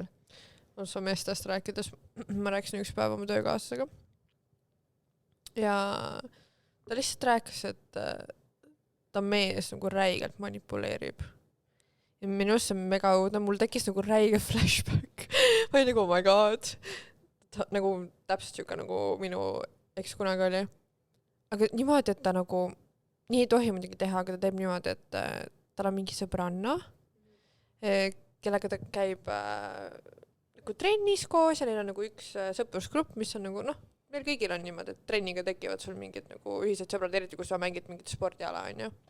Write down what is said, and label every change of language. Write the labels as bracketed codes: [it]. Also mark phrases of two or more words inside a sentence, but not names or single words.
[et] Su meestest rääkides, ma rääkisin üks päev oma töökaaslasega. Ja ta lihtsalt rääkis, et ta mees nagu räigelt manipuleerib. Ja minust see on mega õudne, mul tekkis nagu räige flashback. Ma olin nagu, [en] oh my god. [et] Nagu täpselt siuke nagu minu eks kunagi oli. Aga niimoodi, et ta nagu, nii ei tohi muidugi teha, aga ta teeb niimoodi, et tal on mingi sõbranna, kellega ta käib nagu trennis koos ja neil on nagu üks sõprusgrupp, mis on nagu, noh, meil kõigil on niimoodi, et trenniga tekivad sul mingid nagu ühised sõbrad, eriti kui sa mängid mingit spordiala, on ju.